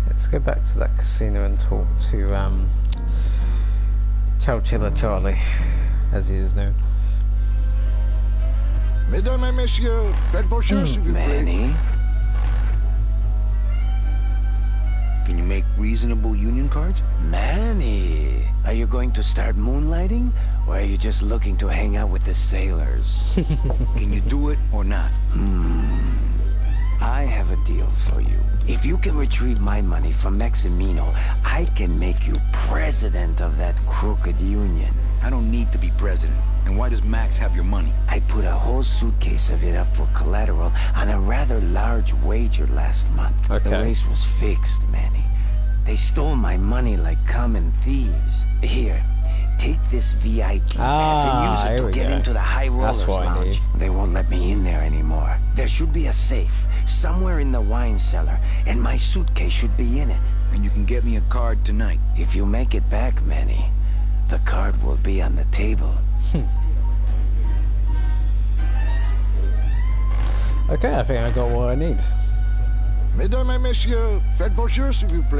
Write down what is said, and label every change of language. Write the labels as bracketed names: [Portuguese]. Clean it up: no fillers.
[English] Go back to that casino and talk to Chowchilla Charlie, as he is known. [French] Mesdames et messieurs, faites vos choses, s'il vous plaît. [English] Manny? Can you make reasonable union cards? Manny, are you going to start moonlighting? Or are you just looking to hang out with the sailors? Can you do it or not? I have a deal for you. If you can retrieve my money from Maximino, I can make you president of that crooked union. I don't need to be president. And why does Max have your money? I put a whole suitcase of it up for collateral on a rather large wager last month. Okay. The race was fixed, Manny. They stole my money like common thieves. Here, Take this VIP pass and use it to get into the high rollers lounge. They won't let me in there anymore. There should be a safe somewhere in the wine cellar, and my suitcase should be in it. And you can get me a card tonight. If you make it back, Manny, the card will be on the table. Okay, I think I got what I need. [French] Mesdames et messieurs, faites vos jeux s'il vous plaît.